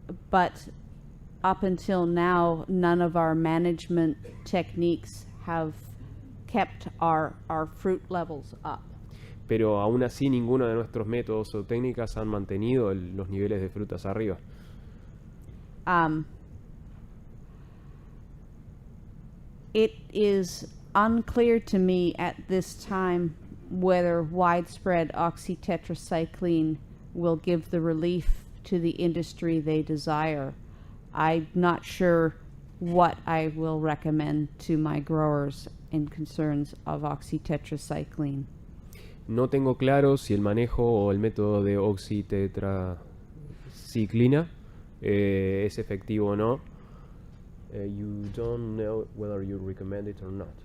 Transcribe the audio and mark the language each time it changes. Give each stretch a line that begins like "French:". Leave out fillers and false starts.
English: but up until now, none of our management techniques have kept our fruit levels up.
Spanish: pero aún así ninguno de nuestros métodos o técnicas han mantenido los niveles de frutas arriba.
English: It is unclear to me at this time whether widespread oxytetracycline will give the relief to the industry they desire. I'm not sure what I will recommend to my growers in concerns of oxytetracycline.
Spanish: No tengo claro si el manejo o el método de oxitetraciclina es efectivo o no.
English: You don't know whether you recommend it or not.